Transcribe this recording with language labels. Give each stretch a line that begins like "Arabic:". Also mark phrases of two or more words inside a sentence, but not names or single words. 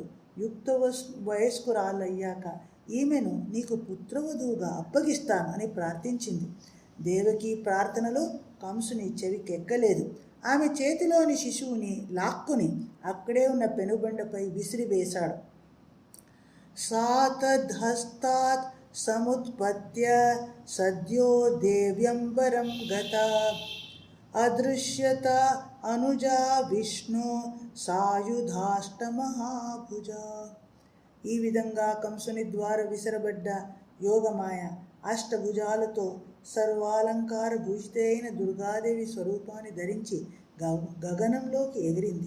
Telugu: యుక్త వయస్కురాలయ్యాక ఈమెను నీకు పుత్రవధువుగా అప్పగిస్తాను అని ప్రార్థించింది. దేవకి ప్రార్థనలో కంసుని చెవికెక్కలేదు. ఆమె చేతిలోని శిశువుని లాక్కుని అక్కడే ఉన్న పెనుబండపై విసిరివేశాడు.
Sanskrit: सा तद्हस्तात् समुत्पत्य सद्यो देव्यंबरं गता अदृश्यत अनुजा విష్ణు సాయుధాష్టమహాభుజా.
Telugu: ఈ విధంగా కంసుని ద్వారా విసరబడ్డ యోగమాయ అష్టభుజాలతో సర్వాలంకార భూషిత అయిన దుర్గాదేవి స్వరూపాన్ని ధరించి గగనంలోకి ఎగిరింది.